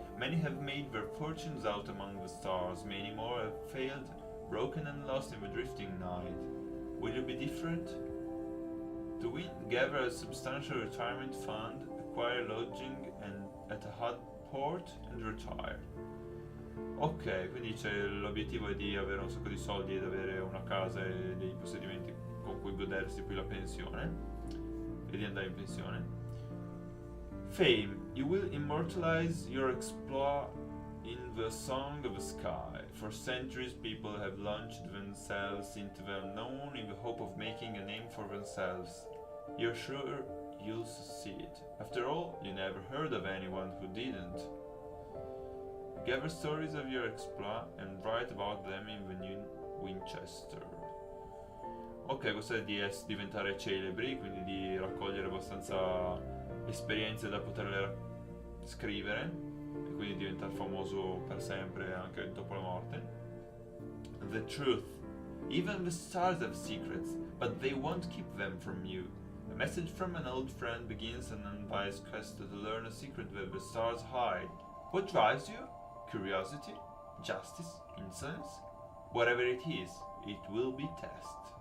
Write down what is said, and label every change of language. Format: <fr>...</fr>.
<en>Many have made their fortunes out among the stars, many more have failed, broken and lost in the drifting night. Will you be different? To win, gather a substantial retirement fund, acquire lodging and at a hot port and retire.</en> <it>Ok, quindi l'obiettivo è di avere un sacco di soldi ed avere una casa e dei possedimenti con cui godersi poi la pensione e di andare in pensione.</it> <en>Fame. You will immortalize your exploit in the song of the sky. For centuries people have launched themselves into the unknown in the hope of making a name for themselves. You're sure you'll succeed. After all, you never heard of anyone who didn't. Gather stories of your exploit and write about them in the New Winchester.</en> <it>Ok, questo è di diventare celebri, quindi di raccogliere abbastanza esperienze da poterle scrivere e quindi diventare famoso per sempre anche dopo la morte.</it> <en>The truth. Even the stars have secrets, but they won't keep them from you. A message from an old friend begins an unbiased quest to learn a secret that the stars hide. What drives you? Curiosity? Justice? Insolence? Whatever it is, it will be tested.</en>